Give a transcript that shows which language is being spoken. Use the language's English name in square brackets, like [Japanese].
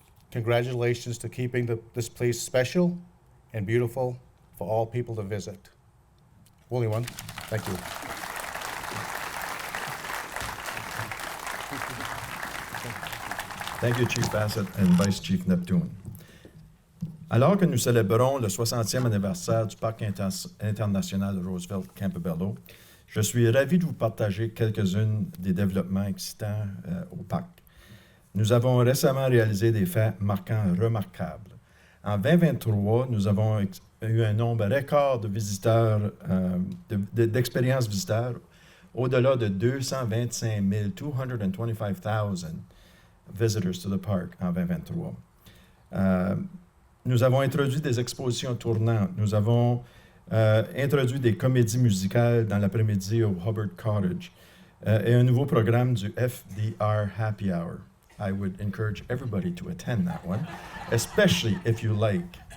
[English] Congratulations to keeping this place special and beautiful for all people to visit. Willie one, thank you. Thank you, Chief Bassett and Vice Chief Neptune. [French] Alors que nous célébrons le 60e anniversaire du Parc international Roosevelt Campobello, je suis ravi de vous partager quelques-unes des développements excitants au parc. Nous avons récemment réalisé des faits marquants remarquables. En 2023, nous avons eu un nombre record de visiteurs, d'expériences visiteurs, au-delà de 225 000, [English] 225,000 visitors to the park [French] en 2023. Nous avons introduit des expositions tournantes. Nous avons introduit des comédies musicales dans l'après-midi au Hubbard Cottage et un nouveau programme du FDR Happy Hour. [English] I would encourage everybody to attend that one, especially if you like.